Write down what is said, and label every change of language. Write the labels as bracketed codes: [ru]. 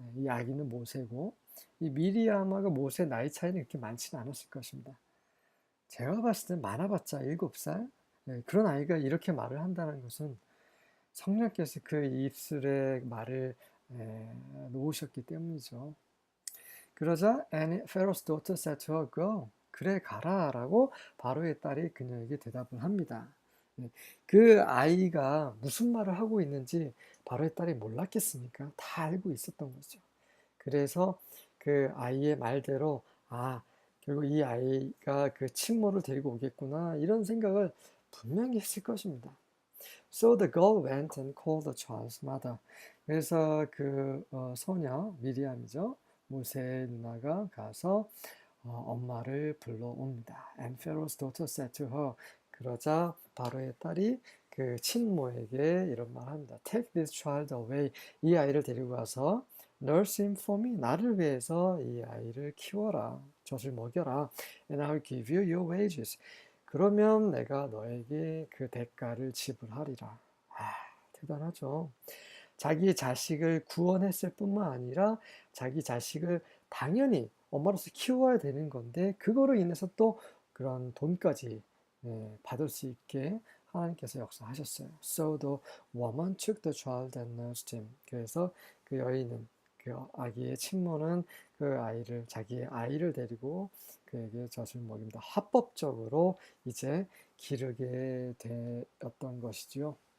[ko] 이 아기는 모세고 이 미리암하고 모세 나이 차이는 그렇게 많지는 않았을 것입니다. 제가 봤을 때 많아봤자 7살? 그런 아이가 이렇게 말을 한다는 것은 성령께서 그 입술에 말을 놓으셨기 때문이죠. 그러자 [en] Pharaoh's daughter said to her, go. [ko] 그래 가라 라고 바로의 딸이 그녀에게 대답을 합니다. 그 아이가 무슨 말을 하고 있는지 바로의 딸이 몰랐겠습니까? 다 알고 있었던 거죠. 그래서 그 아이의 말대로 결국 이 아이가 그 친모를 데리고 오겠구나 이런 생각을 분명히 했을 것입니다. [en] So the girl went and called the child's mother. [ko] 그래서 그 소녀 미리암이죠. 모세의 누나가 가서 엄마를 불러옵니다. [en] And Pharaoh's daughter said to her. [ko] 그러자 바로의 딸이 그 친모에게 이런 말을 합니다. [en] Take this child away. [ko] 이 아이를 데리고 가서 [en] nurse him for me. [ko] 나를 위해서 이 아이를 키워라. 젖을 먹여라. [en] And I'll give you your wages. [ko] 그러면 내가 너에게 그 대가를 지불하리라. 대단하죠. 자기 자식을 구원했을 뿐만 아니라 자기 자식을 당연히 엄마로서 키워야 되는 건데 그거로 인해서 또 그런 돈까지 받을 수 있게 하나님께서 역사하셨어요. [en] So the woman took the child and nursed him. [ko] 그래서 그 여인은 그 아기의 친모는 그 아이를 자기의 아이를 데리고 그에게 젖을 먹입니다. 합법적으로 이제 기르게 되었던 것이지요.